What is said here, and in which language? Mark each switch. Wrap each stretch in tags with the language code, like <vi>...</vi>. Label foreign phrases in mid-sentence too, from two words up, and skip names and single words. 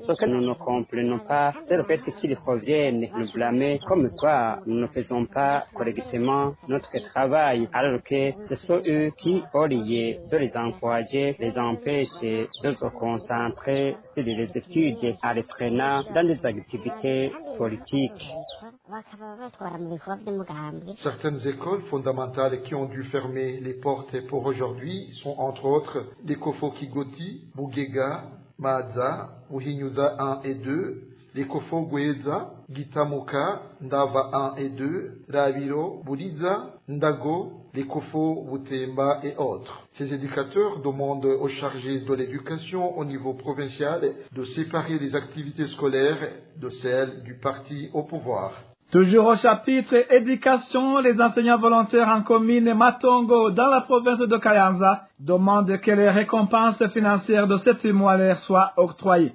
<fr>Ce que nous ne comprenons pas, c'est le fait qu'ils reviennent nous blâmer comme quoi nous ne faisons pas correctement notre travail, alors que ce sont eux qui, au lieu de les encourager, les empêchent de se concentrer sur les études en les prenant dans des activités politiques. Certaines écoles fondamentales qui ont dû fermer les portes pour aujourd'hui sont entre autres l'Ekofo Kigoti, Bugega, Maadza, Uhinyuza 1 et 2, l'Ekofo Gweza, Gitamuka, Ndava 1 et 2, Raviro, Buriza, Ndago, l'Ekofo Butemba et autres. Ces éducateurs demandent aux chargés de l'éducation au niveau provincial de séparer les activités scolaires de celles du parti au pouvoir. Toujours au chapitre éducation, les enseignants volontaires en commune Matongo dans la province de Kayanza demandent que les récompenses financières de 7 mois leur soient octroyées.</fr>